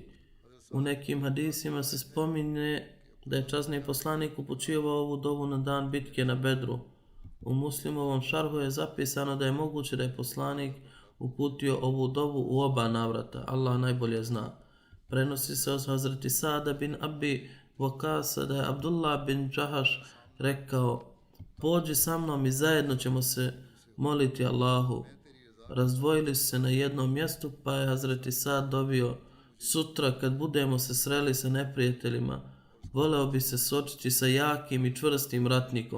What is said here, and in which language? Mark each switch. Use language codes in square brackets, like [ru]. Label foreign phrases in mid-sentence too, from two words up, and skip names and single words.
[bs] U nekim hadisima se spominje da je časni poslanik upućivao ovu dovu na dan bitke na Bedru. U Muslimovom šarhu je zapisano da je moguće da je poslanik uputio ovu dovu u oba navrata. Allah najbolje zna. Prenosi se od Hazreti Sada bin Abi Vakasa da je Abdullah bin Džahaš rekao: pođi sa mnom i zajedno ćemo se moliti Allahu. Razdvojili su se na jednom mjestu, pa je Hazreti Sad dovio: sutra kad budemo se sreli sa neprijateljima, voleo bi se suočiti sa jakim i čvrstim ratnikom.